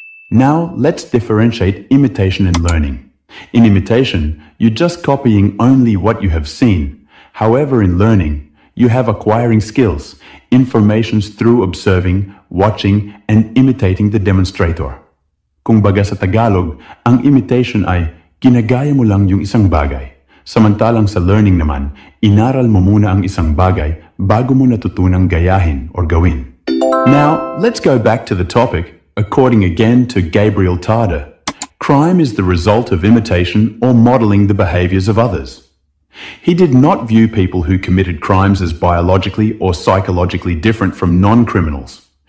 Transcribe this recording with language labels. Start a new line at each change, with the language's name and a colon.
English: Now let's differentiate imitation and learning. In imitation, you're just copying only what you have seen. However, in learning, you have acquiring skills, informations through observing, watching, and imitating the demonstrator.
Filipino: Kung baga sa Tagalog, ang imitation ay ginagaya mo lang yung isang bagay. Samantalang sa learning naman, inaral mo muna ang isang bagay bago mo natutunang gayahin or gawin.
English: Now, let's go back to the topic, according again to Gabriel Tarde. Crime is the result of imitation or modeling the behaviors of others. He did not view people who committed crimes as biologically or psychologically different from non-criminals.